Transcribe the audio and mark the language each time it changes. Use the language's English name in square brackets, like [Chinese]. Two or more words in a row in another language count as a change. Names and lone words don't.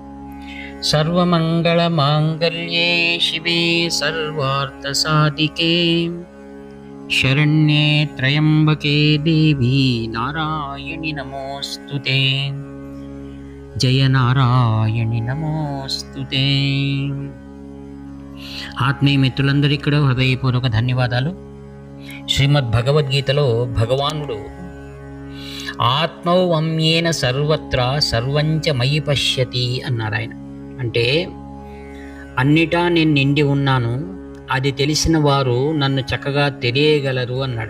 [Sanskrit] सर्वमङ्गलमाङ्गल्ये शिवे सर्वार्थसाधिके शरण्ये त्र्यम्बके देवी नारायणि नमोऽस्तुते। जय नारायणि नमोऽस्तुते। [Telugu] ఆత్మీయ మిత్రులందరికీ కూడా హృదయపూర్వక ధన్యవాదాలు. శ్రీమద్ భగవద్గీతలో భగవానుడు [Sanskrit] ఆత్మౌవమ్యేన సర్వత్రా సర్వంచ మయి పశ్యతి [Telugu] అన్నారు. ఆయన అంటే అన్నిటా నేను నిండి ఉన్నాను, అది తెలిసిన వారు నన్ను చక్కగా తెలియగలరు అన్నాడు.